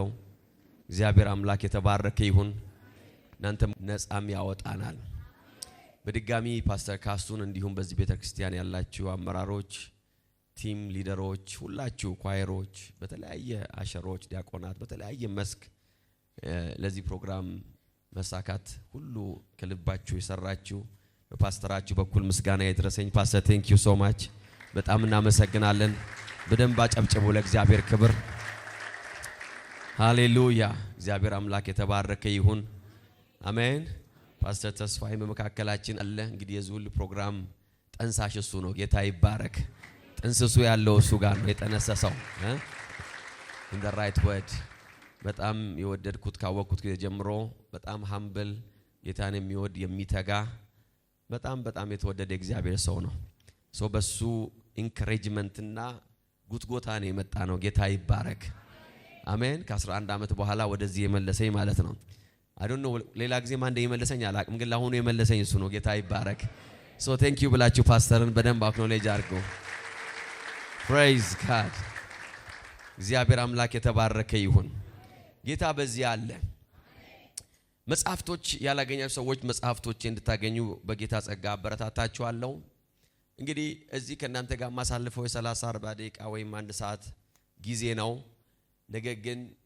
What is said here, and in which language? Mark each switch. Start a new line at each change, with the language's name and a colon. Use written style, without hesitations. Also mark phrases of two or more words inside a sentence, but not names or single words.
Amharic: እግዚአብሔር አምላክ የተባረከ ይሁን። እናንተም ነጻም ያወጣናል። በድጋሚ ፓስተር ካሱን እንዲሁም በዚህ ቤተክርስቲያን ያላችሁ አመራሮች፣ ቲም ሊደሮች፣ ሁላችሁ ኳየሮች፣ በተለያየ አሸሮች፣ ዲያቆናት በተለያየ መስክ ለዚህ ፕሮግራም መሳካት ሁሉ ከልባችሁ የሰራችሁ በፓስተራችሁ በኩል ምስጋና ይድረሰኝ። ፓስተር
English: thank you so much
Amharic: በጣም እናመሰግናለን። በደንብ አጨብጭቡ ለእግዚአብሔር ክብር። ሃሌሉያ እግዚአብሔር አምላክ የተባረከ ይሁን። አሜን። ፓስተር ተስፋዬ በመካከላችን አለ። እንግዲህ የዚህ ሁሉ ፕሮግራም ጠንሳሽ እሱ ነው። ጌታ ይባረክ። ጥንስሱ ያለው እሱ ጋር ነው የጠነሰሰው
English: in the right
Amharic: word። በጣም የወደድኩት ካወቅኩት ጊዜ ጀምሮ በጣም ሃምብል ጌታን የሚወድ የሚተጋ በጣም የተወደደ እግዚአብሔር ሰው ነው። በሱ ኢንካሬጅመንትና ጉትጎታ ነው የመጣ ነው። ጌታ ይባረክ። አሜን። ከ11 ዓመት በኋላ ወደዚህ የመለሰኝ ማለት ነው።
English: I don't know
Amharic: ሌላ ጊዜ ማን እንደየመለሰኝ አላቅም፣ ግን ለአሁኑ የመለሰኝ እሱ ነው። ጌታ ይባረክ።
English: thank you
Amharic: ብላችሁ ፓስተርን በደንብ አክኖሌጅ አድርጉ።
English: praise God።
Amharic: እግዚአብሔር አምላክ የተባረከ ይሁን። ጌታ በዚህ አለ። መጽሐፍቶች ያላገኛችሁ ሰዎች መጽሐፍቶች እንድታገኙ በጌታ ጸጋ አበረታታችኋለሁ። እንግዲህ እዚህ ከእናንተ ጋር ማሳልፈው የ30-40 ደቂቃ ወይም 1 ሰዓት ጊዜ ነው። ነገር ግን